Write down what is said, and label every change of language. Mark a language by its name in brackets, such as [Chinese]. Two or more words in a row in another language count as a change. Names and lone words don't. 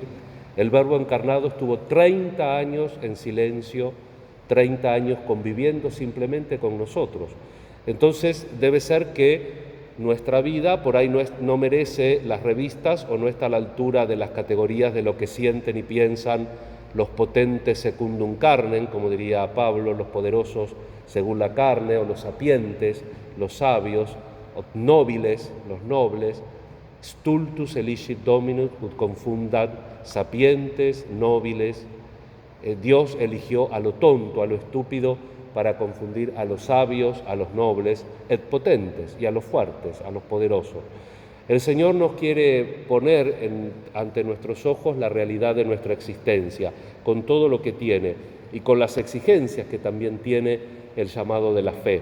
[Spanish] El Verbo encarnado estuvo 30 años en silencio, 30 años conviviendo simplemente con nosotros. Entonces debe ser que nuestra vida por ahí no merece las revistas o no está a la altura de las categorías de lo que sienten y piensan los potentes [Latin] secundum carnem, [Spanish] como diría Pablo, los poderosos según la carne, o los sapientes, los sabios, nobiles, los nobles. [Latin] Stultus eligit Dominus ut confundat sapientes, nobiles. [Spanish] Dios eligió a lo tonto, a lo estúpido, para confundir a los sabios, a los nobles, [Latin] et potentes, [Spanish] y a los fuertes, a los poderosos. El Señor nos quiere poner ante nuestros ojos la realidad de nuestra existencia, con todo lo que tiene y con las exigencias que también tiene el llamado de la fe.